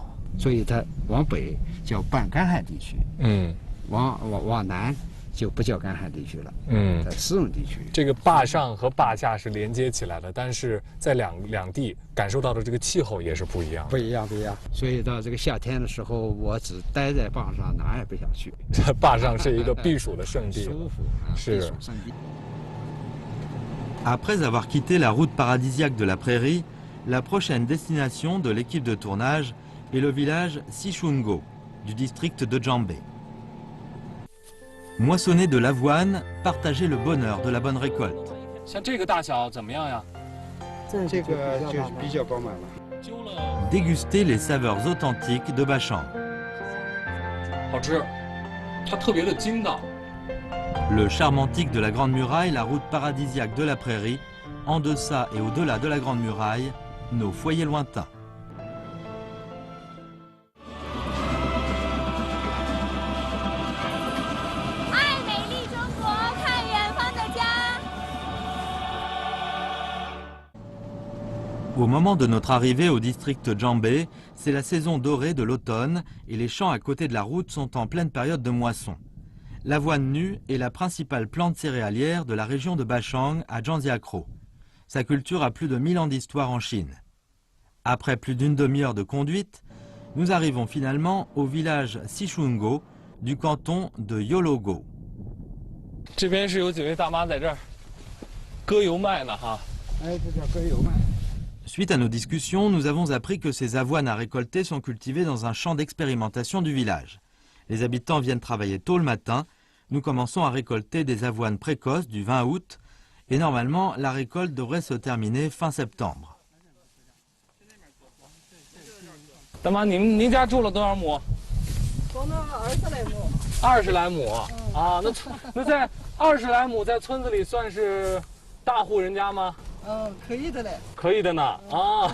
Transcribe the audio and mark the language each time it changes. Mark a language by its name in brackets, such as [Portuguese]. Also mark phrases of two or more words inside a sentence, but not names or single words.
[Chinese] 所以它往北叫半干旱地区，往南就不叫干旱地区了，在湿润地区。这个坝上和坝下是连接起来的，但是在两地感受到的这个气候也是不一样。不一样。所以到这个夏天的时候，我只待在坝上，哪也不想去。坝上是一个避暑的圣地，舒服是。避暑圣地。 [French] Après avoir quitté la route paradisiaque de la prairie, la prochaine destination de l'équipe de tournage est le village Sichungo, du district de Jambé. Moissonner de l'avoine, partager le bonheur de la bonne récolte. [Chinese] 像这个大小怎么样呀？这个就是比较饱满了。 [French] Déguster les saveurs authentiques de Bachang. [Chinese] 好吃，它特别的筋道。 [French] Le charme antique de la Grande Muraille, la route paradisiaque de la prairie, en deçà et au-delà de la Grande Muraille, nos foyers lointains. [Chinese] 爱美丽中国，看远方的家。 [French] Au moment de notre arrivée au district Jambé, c'est la saison dorée de l'automne et les champs à côté de la route sont en pleine période de moisson. L'avoine nue est la principale plante céréalière de la région de Bachang à Zhangjiakou. Sa culture a plus de 1000 ans d'histoire en Chine. Après plus d'une demi-heure de conduite, nous arrivons finalement au village Sichungo du canton de Yologo. [Chinese] 这边是有几位大妈在这儿割油麦呢，哈。哎，这叫割油麦。 [French] Suite à nos discussions, nous avons appris que ces avoines à récolter sont cultivées dans un champ d'expérimentation du village. Les habitants viennent travailler tôt le matin. Nous commençons à récolter des avoines précoces du 20 août et normalement la récolte devrait se terminer fin septembre. [Chinese] 大妈，您家种了多少亩？种了20来亩。 20来亩啊，那在20来亩在村子里算是大户人家吗？可以的嘞，可以的呢啊！